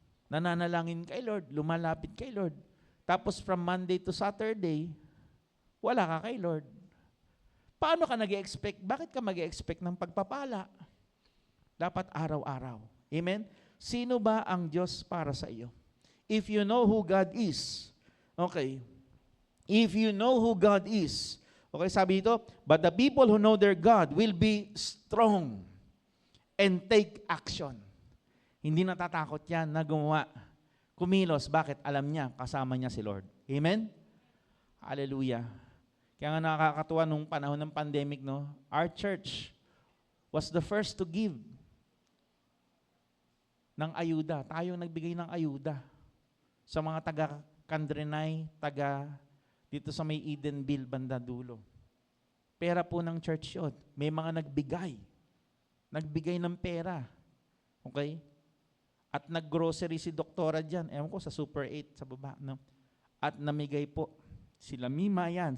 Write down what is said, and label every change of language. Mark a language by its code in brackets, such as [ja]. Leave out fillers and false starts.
[tl] Nananalangin kay Lord. Lumalapit kay Lord. Tapos [en] from Monday to Saturday, [tl] wala ka kay Lord. Paano ka nag-expect? Bakit ka mag-expect ng pagpapala? Dapat araw-araw. Amen? Sino ba ang Diyos para sa iyo? [en] If you know who God is, okay, if you know who God is, okay, [tl] sabi ito, [en] but the people who know their God will be strong and take action. [tl] Hindi natatakot yan na gumawa. Kumilos. Bakit? Alam niya, kasama niya si Lord. Amen? Hallelujah. Kaya nga nakakatuwa nung panahon ng pandemic, no? [en] Our church was the first to give [tl] ng ayuda. Tayo nagbigay ng ayuda sa mga taga-Kandrenay, dito sa may Edenville, banda dulo. Pera po ng church yun. May mga nagbigay. Nagbigay ng pera. Okay? At nag-grocery si doktora dyan. Ewan ko, sa Super 8, sa baba. No? At namigay po. Sila Mima yan.